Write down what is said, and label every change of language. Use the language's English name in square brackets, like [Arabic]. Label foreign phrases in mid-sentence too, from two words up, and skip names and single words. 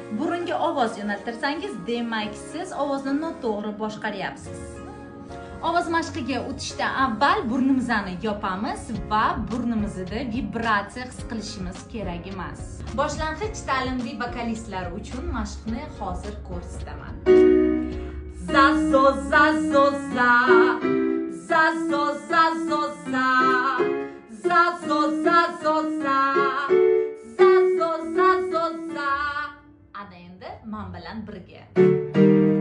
[Uzbek] burunga ovoz yo'naltirsangiz, demak siz ovozni noto'g'ri boshqaryapsiz. Ovoz mashqiga o'tishdan avval burnimizni yopamiz va burnimizda vibratsiya his qilishimiz kerak emas. Boshlang'ich ta'limli vokalistlar uchun mashqni hozir ko'rsataman. Za zo za zo za za zo za zo za za zo za zo za za zo za zo za. Ana endi men bilan birga.